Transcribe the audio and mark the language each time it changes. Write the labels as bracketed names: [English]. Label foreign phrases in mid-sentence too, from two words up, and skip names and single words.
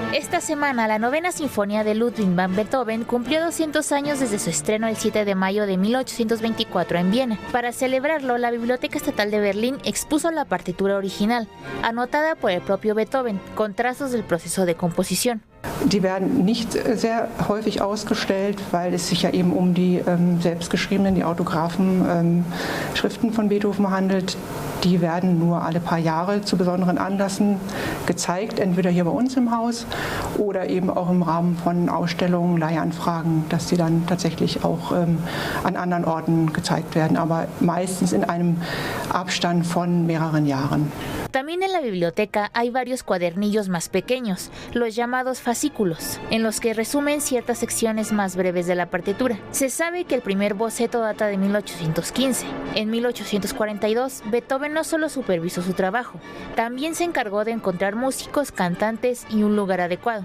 [Spanish] Esta semana, la novena sinfonía de Ludwig van Beethoven cumplió 200 años desde su estreno el 7 de mayo de 1824 en Viena. Para celebrarlo, la Biblioteca Estatal de Berlín expuso la partitura original, anotada por el propio Beethoven, con trazos del proceso de composición. [German] Die werden nicht sehr häufig ausgestellt, weil es sich ja eben um die selbstgeschriebenen, die autographen Schriften von Beethoven handelt. Die werden nur alle paar Jahre zu besonderen Anlässen gezeigt, entweder hier bei uns im Haus oder eben auch im Rahmen von Ausstellungen, Leihanfragen, dass sie dann tatsächlich auch an anderen Orten gezeigt werden, aber meistens in einem Abstand von mehreren Jahren. [Spanish] También en la biblioteca hay varios cuadernillos más pequeños, los llamados fascículos, en los que resumen ciertas secciones más breves de la partitura. Se sabe que el primer boceto data de 1815. En 1842, Beethoven no solo supervisó su trabajo, también se encargó de encontrar músicos, cantantes y un lugar adecuado.